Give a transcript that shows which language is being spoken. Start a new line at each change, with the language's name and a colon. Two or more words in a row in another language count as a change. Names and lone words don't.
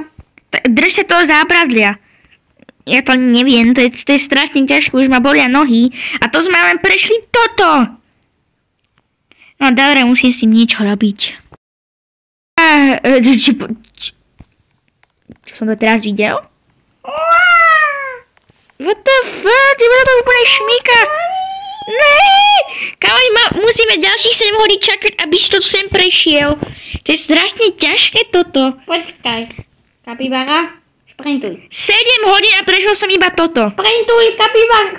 Slovak: Drž sa toho zábradlia. Ja to neviem, to je strašne ťažké, už ma bolia nohy. A to sme len prešli toto. No dobre, musím s tým niečo robiť. Čo som to teraz videl?
English: What the fuck?
Slovak: Teba to úplne šmíka. Nee! Kámo, musíme ďalších 7 hodín čakať, aby si to sem prešiel. To je strašne ťažké toto. Počkaj. Kapibara, šprintuj. 7 hodín a prešiel som iba toto. Šprintuj, kapibara.